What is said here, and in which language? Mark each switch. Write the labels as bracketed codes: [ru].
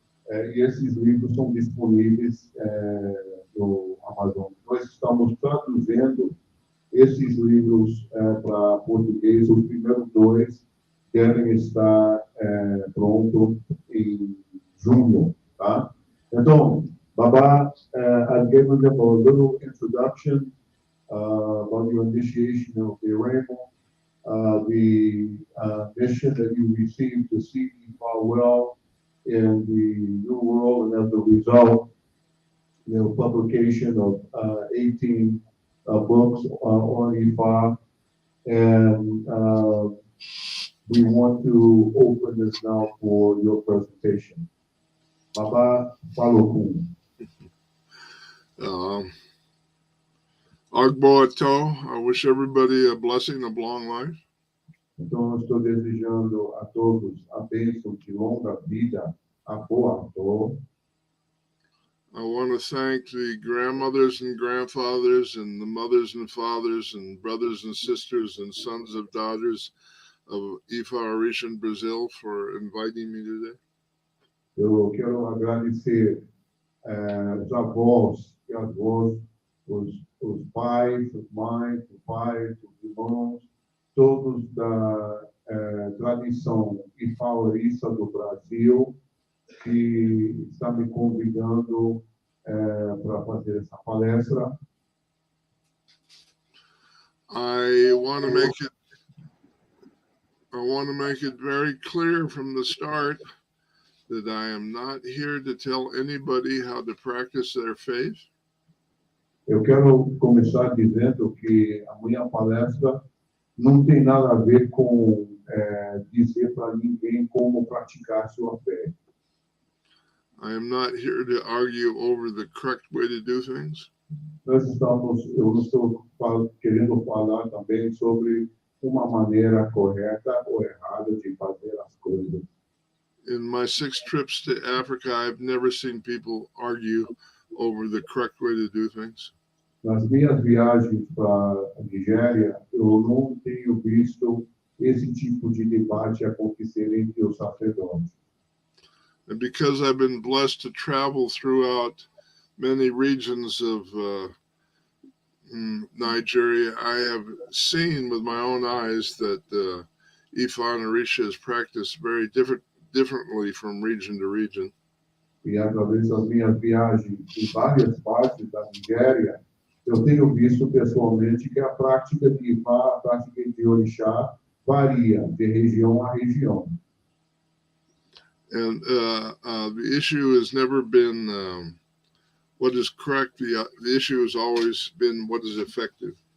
[pt] E esses livros são disponíveis no Amazon. Nós estamos traduzindo esses livros para português. Os primeiros 2 devem estar prontos em junho, tá? [en] Então, Babá, I've given them a little introduction about your initiation of the Remo, the mission that you received to see Ifá well in the New World, and as a result, publication of 18 books on Ifá, and we want to open this now for your presentation. Babalawo Falokun. I wish everybody a blessing of long life. [pt] Então, eu estou desejando a todos a bênção de longa vida, a boa dor. [en] I want to thank the grandmothers and grandfathers and the mothers and fathers and brothers and sisters and sons of daughters of Ifá Orisha in Brazil for inviting me today. [pt] Eu quero agradecer os avós e as avós, os pais, as mães, os pais, os irmãos, todos da tradição Ifá Orisha do Brasil, que está me convidando para fazer essa palestra. [en] I want to make it very clear from the start that I am not here to tell anybody how to practice their faith. [pt] Eu quero começar dizendo que a minha palestra não tem nada a ver com dizer para ninguém como praticar sua fé. [en] I am not here to argue over the correct way to do things. [pt] Eu não estou querendo falar também sobre uma maneira correta ou errada de fazer as coisas. [en] In my 6 trips to Africa, I've never seen people argue over the correct way to do things. [pt] Nas minhas viagens para a Nigéria, eu não tenho visto esse tipo de debate acontecer entre os sacerdotes. [en] And because I've been blessed to travel throughout many regions of Nigeria, I have seen with my own eyes that Ifá and Orisha is practiced very differently from region to region. [pt] E através das minhas viagens em várias partes da Nigéria, eu tenho visto pessoalmente que a prática de Ifá, a prática de Orixá, varia de região a região. [en] And the issue has never been what is correct. The issue has always been what is effective.